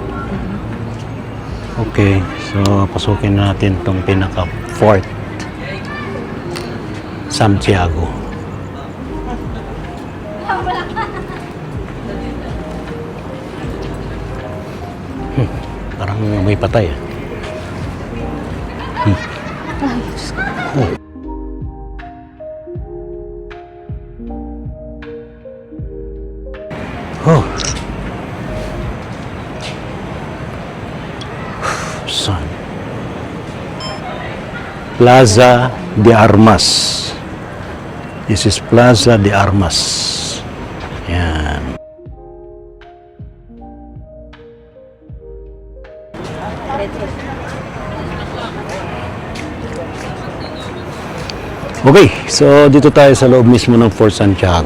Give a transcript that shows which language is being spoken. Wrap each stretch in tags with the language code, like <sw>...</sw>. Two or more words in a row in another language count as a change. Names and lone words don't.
<tl>Okay, so pasukin natin tong pinaka-Fort Santiago. Parang may patay. Oh. Oh. Son.</tl> <en>Plaza de Armas. This is Plaza de Armas.</en> <tl>Yan. Okay, so dito tayo sa loob mismo ng Fort Santiago.</tl>